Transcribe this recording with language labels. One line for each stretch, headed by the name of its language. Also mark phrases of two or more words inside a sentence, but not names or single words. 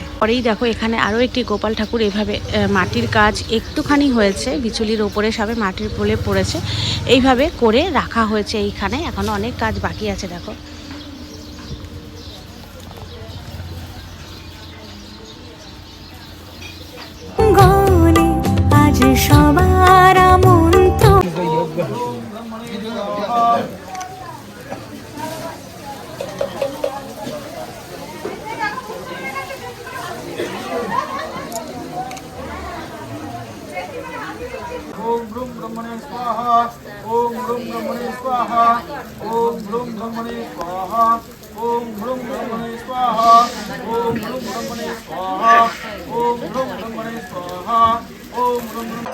Bangla: পরেই দেখো এখানে আরও একটি গোপাল ঠাকুর এইভাবে মাটির কাজ একটুখানি হয়েছে, বিচুলির ওপরে সবে মাটির পোলে পড়েছে, এইভাবে করে রাখা হয়েছে এইখানে, এখনো অনেক কাজ বাকি আছে। দেখো সবার আমন্ত্রণ।
Sanskrit: ओम ब्रूम ब्रह्मणे स्वाहा ओम ब्रूम ब्रह्मणे स्वाहा ओम ब्रूम ब्रह्मणे स्वाहा ओम ब्रूम ब्रह्मणे स्वाहा ओम ब्रूम ब्रह्मणे स्वाहा ओम ब्रूम ब्रह्मणे स्वाहा ओम ब्रूम